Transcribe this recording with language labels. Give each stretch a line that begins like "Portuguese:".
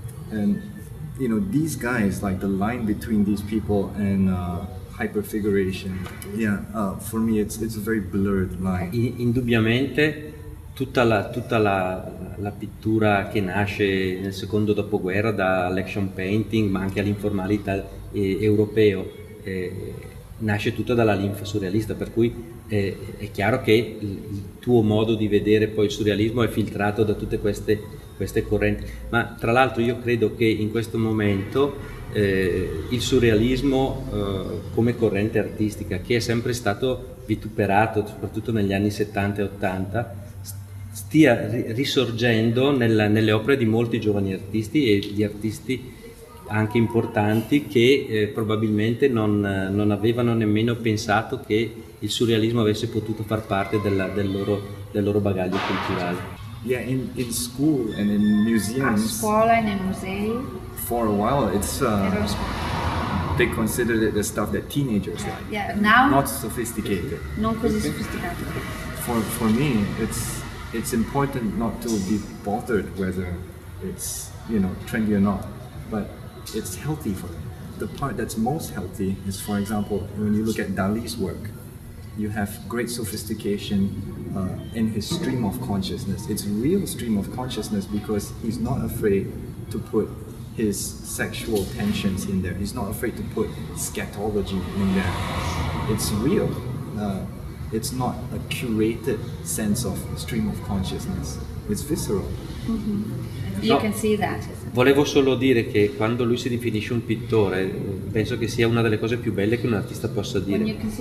English: And you know, these guys, like the line between these people and hyperfiguration, yeah, for me it's a very blurred line.
Italian: Indubbiamente tutta la pittura che nasce nel secondo dopoguerra dall'action painting ma anche all'informalità europeo nasce tutta dalla linfa surrealista, per cui è chiaro che il tuo modo di vedere poi il surrealismo è filtrato da tutte queste correnti, ma tra l'altro io credo che in questo momento il surrealismo come corrente artistica, che è sempre stato vituperato soprattutto negli anni 70 e 80, stia risorgendo nelle opere di molti giovani artisti e di artisti anche importanti che probabilmente non avevano nemmeno pensato che il surrealismo avesse potuto far parte del loro bagaglio culturale.
English: Yeah, in school and in museums.
Italian: A scuola e nei musei.
English: For a while, it's they considered it the stuff that teenagers like. Yeah, now. Not sophisticated.
Italian: Non così sofisticato.
English: For me, it's important not to be bothered whether it's, you know, trendy or not, but it's healthy for them. The part that's most healthy is, for example, when you look at Dali's work, you have great sophistication in his stream of consciousness. It's real stream of consciousness because he's not afraid to put his sexual tensions in there. He's not afraid to put scatology in there. It's real. It's not a curated sense of stream of consciousness. It's visceral. Mm-hmm. You can see that.
Italian: Volevo solo dire che quando lui si definisce un pittore, penso che sia una delle cose più belle che un artista possa dire.